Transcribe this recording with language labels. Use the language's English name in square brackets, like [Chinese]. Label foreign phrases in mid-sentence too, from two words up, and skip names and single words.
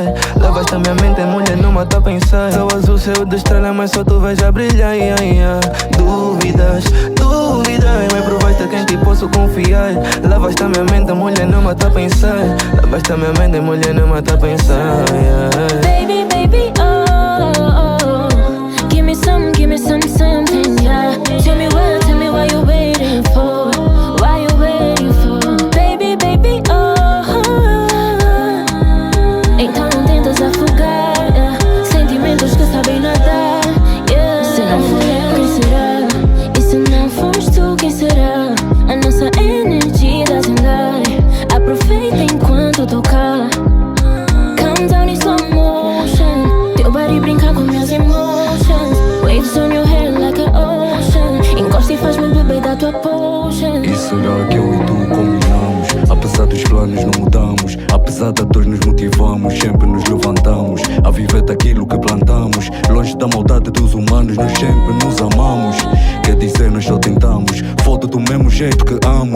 [Portuguese] Levaste a minha mente, mulher, não mata a pensar. Céu azul, céu de estrela, mas só tu vais a brilhar. Dúvidas, mas provaste que em ti posso confiar. Levaste a minha mente, mulher, não mata a pensar. Levaste a minha mente, mulher, não mata a pensar. [English] Baby, baby, oh, give me something, yeah. Tell me what you're waiting for. Why you waiting for? Baby, baby, [Portuguese] oh, então não tentas afogar, yeah. Sentimentos que sabem nadar, yeah. Se não fui eu, quem será? E se não foste tu, quem será? A nossa energia dá zangare. Aproveita enquanto tocar. [English] Calm down in slow motion. [Portuguese] Teu body brinca com minhas emotions. [English] Waves on your hair like an ocean. [Portuguese] Encosta e faz-me beber da tua potion. E será que eu e tu combinamos? Apesar dos planos não mudamos. Apesar da dor nos motivamos. Sempre nos levantamos a viver daquilo que plantamos. Longe da maldade dos humanos, nós sempre nos amamos. Quer dizer, nós só tentamos. Foto do mesmo jeito que amo.